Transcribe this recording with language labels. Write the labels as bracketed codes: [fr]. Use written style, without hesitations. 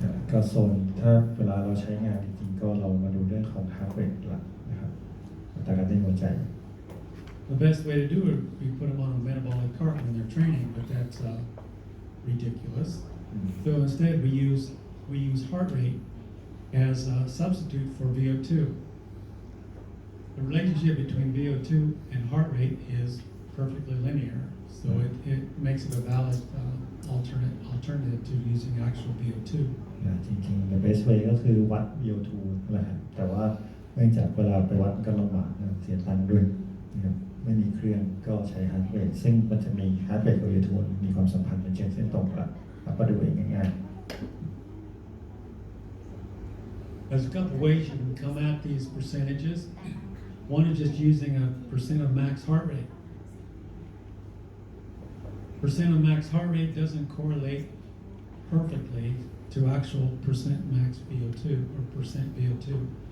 [th] ก็โซนถ้าเวลาเราใช้งานจริงๆก็เรามาดูเรื่องของ heart rate หลักนะครับอัตราการเต้นหัวใจ [en] The best way to do it, we put them on a metabolic cart when they're training, but that's ridiculous. So instead, we use heart rate as a substitute for VO2. The relationship between VO2 and heart rate is perfectly linear, so it makes it a valid alternative to using actual VO2. [th] จริงๆ [en] the best way [th] ก็คือวัด VO2 นะครับแต่ว่าเนื่องจากเวลาไปวัดก็ลำบากนะเสียตังค์ด้วยนะครับไม่มีเครื่องก็ใช้ heart rate ซึ่งมันจะมี heart rate กับ VO2 มีความสัมพันธ์เป็นเส้นตรงกันเราก็ดูเองง่ายๆ [en] There's a couple ways you can come at these percentages. One is just using a percent of max heart rate. Percent of max heart rate doesn't correlate perfectly to actual percent max VO2 or percent VO2.